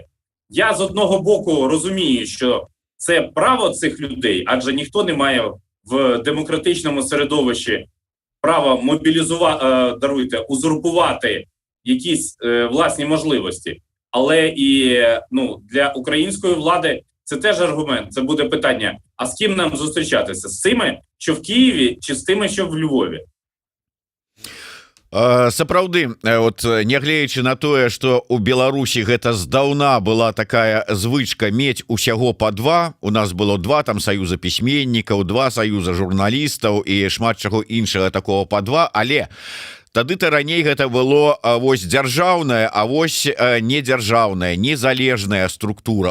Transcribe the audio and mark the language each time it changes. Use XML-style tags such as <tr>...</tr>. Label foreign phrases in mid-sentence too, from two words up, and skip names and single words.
<uk>Я з одного боку розумію, що це право цих людей, адже ніхто не має в демократичному середовищі права узурпувати якісь власні можливості. Але і для української влади це теж аргумент. Це буде питання, а з ким нам зустрічатися? З цими, що в Києві, чи з тими, що в Львові?</uk> <be>Сапраўды, вот нягледзячы на тое, што у Беларусі гэта здаўна была такая звычка мець усяго па два, у нас было два там саюза пісьменнікаў, два саюза журналістаў і шмат чаго іншага такого па два, але тады-то раней гэта было вось дзяржаўная, а вось недзяржаўная, незалежная структура.</be>